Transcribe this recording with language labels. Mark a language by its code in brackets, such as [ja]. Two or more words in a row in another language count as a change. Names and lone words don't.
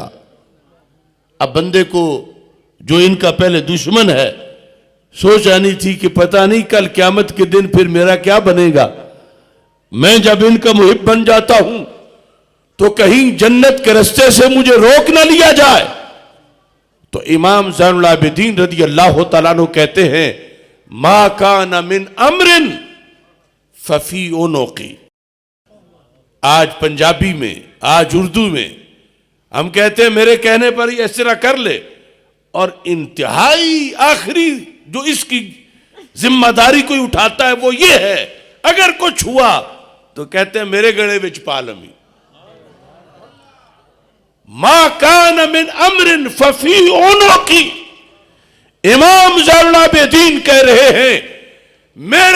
[ur] اب بندے کو جو ان کا پہلے دشمن ہے سوچ آنی تھی کہ پتہ نہیں کل قیامت کے دن پھر میرا کیا بنے گا، میں جب ان کا محب بن جاتا ہوں تو کہیں جنت کے رستے سے مجھے روک نہ لیا جائے۔ تو امام زین العابدین [ar] رضی اللہ تعالیٰ عنہ [ur] کہتے ہیں [ar] ما کان من امر ففی عنقی۔ [ur] آج پنجابی میں، آج اردو میں ہم کہتے ہیں میرے کہنے پر ہی اس طرح کر لے، اور انتہائی آخری جو اس کی ذمہ داری کوئی اٹھاتا ہے وہ یہ ہے اگر کچھ ہوا تو کہتے ہیں [pa] میرے گڑے وچ پا لمی۔ [ar] ما کان من امر ففی عنقی، [ur] امام زین العابدین کہہ رہے ہیں میرے